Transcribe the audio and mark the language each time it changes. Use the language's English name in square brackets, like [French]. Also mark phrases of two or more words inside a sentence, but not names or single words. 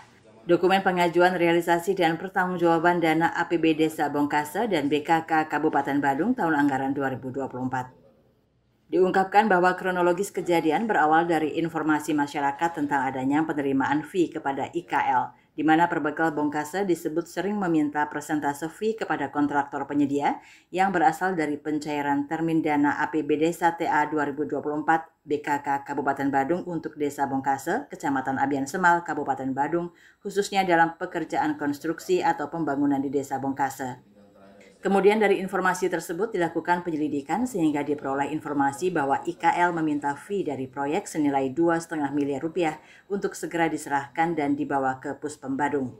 [Indonesian] Dokumen pengajuan realisasi dan pertanggungjawaban dana APB Desa Bongkase dan BKK Kabupaten Badung tahun anggaran 2024. Diungkapkan bahwa kronologis kejadian berawal dari informasi masyarakat tentang adanya penerimaan fee kepada IKL, di mana Perbekal Bongkase disebut sering meminta persentase fee kepada kontraktor penyedia yang berasal dari pencairan termin dana APB Desa TA 2024 BKK Kabupaten Badung untuk Desa Bongkase, Kecamatan Abian Semal, Kabupaten Badung, khususnya dalam pekerjaan konstruksi atau pembangunan di Desa Bongkase. Kemudian dari informasi tersebut dilakukan penyelidikan sehingga diperoleh informasi bahwa IKL meminta fee dari proyek senilai Rp2,5 miliar untuk segera diserahkan dan dibawa ke Puspem Badung.